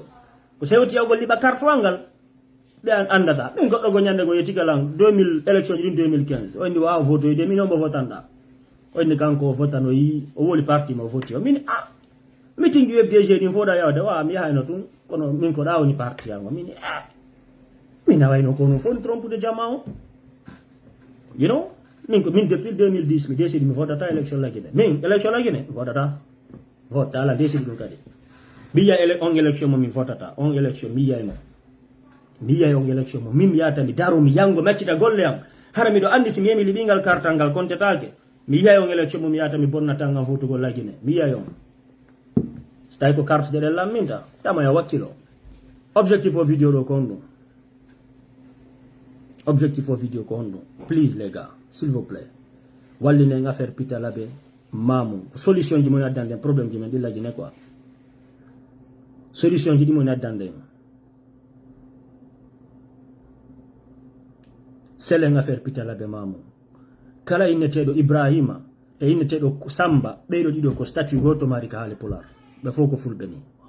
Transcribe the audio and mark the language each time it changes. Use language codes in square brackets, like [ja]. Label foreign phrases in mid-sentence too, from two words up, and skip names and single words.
[ff] ko sewti yawgol liɓa carton ngal ɓe andata ɗum goɗɗo go ñande go yettigalan 2000 élection ji ɗin 2015 o indi wawa votoyde min on mo votanɗa o indi kanko o votan o yi o woli parti ma o voti o min meeting UFDG ɗin foɗa yawde wa mi yahayno tun kono min ko ɗa woni parti yango min min nawayno ko non foni trompude jamma o [en] you know [ff] min ko min depuis 2010 mi décide mi votata élection laguine min élection laguine votata vote ala décide ɗum kadi mi yiya on élection mo min votata on élection mi yiyayno mi yiyay on élection mo min mi yata mi daro mi yango maccita golle am hara miɗo andi si mi yemi liɓingal kartal ngal kontetake mi yiyay on élection mo mi yata mi bonnata ngam votugol laguine mi yiyay on so tawi ko [fr] carte de [ff] ɗen lamminta tama ya wakkilo objectif o vidéo ɗo kon ɗum objectif o vidéo ko on ɗum please [fr] les gars s'il vous plaît [ff] wallinen affaire Peter Labe Mamou solution ji mo addande problème ji men ɗi laguine quoi solution ji ɗi mo addande selen affaire Peter Labe Mamou kala inneteɗo Ibrahima e inneteɗo Samba ɓeyɗo ɗiɗo ko statut goto mari ka haale Pular ɓe fof ko fulɓe ni